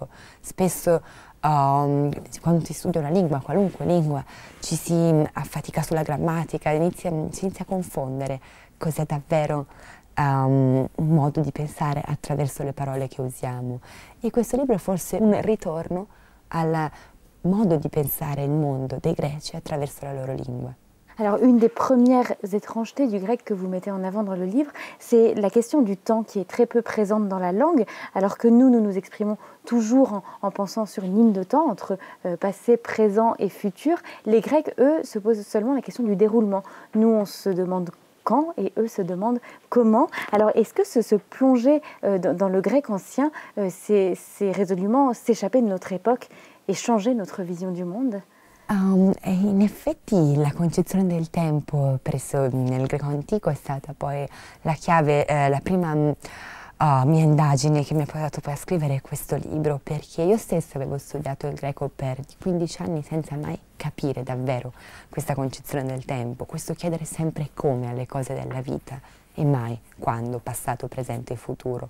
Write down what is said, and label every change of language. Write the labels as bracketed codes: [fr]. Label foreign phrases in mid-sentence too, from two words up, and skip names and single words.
[it] Spesso quando si studia una lingua, qualunque lingua, ci si affatica sulla grammatica, si inizia a confondere cos'è davvero un modo di pensare attraverso le parole che usiamo. E questo libro è forse un ritorno al modo di pensare il mondo dei greci attraverso la loro lingua. [fr] Alors, une des premières étrangetés du grec que vous mettez en avant dans le livre, c'est la question du temps qui est très peu présente dans la langue, alors que nous nous exprimons toujours en pensant sur une ligne de temps entre passé, présent et futur. Les Grecs, eux, se posent seulement la question du déroulement. Nous, on se demande quand et eux se demandent comment. Alors, est-ce que se plonger dans le grec ancien, c'est résolument s'échapper de notre époque et changer notre vision du monde? [it] In effetti la concezione del tempo presso nel greco antico è stata poi la chiave, la prima mia indagine che mi ha portato poi a scrivere questo libro, perché io stessa avevo studiato il greco per 15 anni senza mai capire davvero questa concezione del tempo, questo chiedere sempre come alle cose della vita e mai quando, passato, presente e futuro.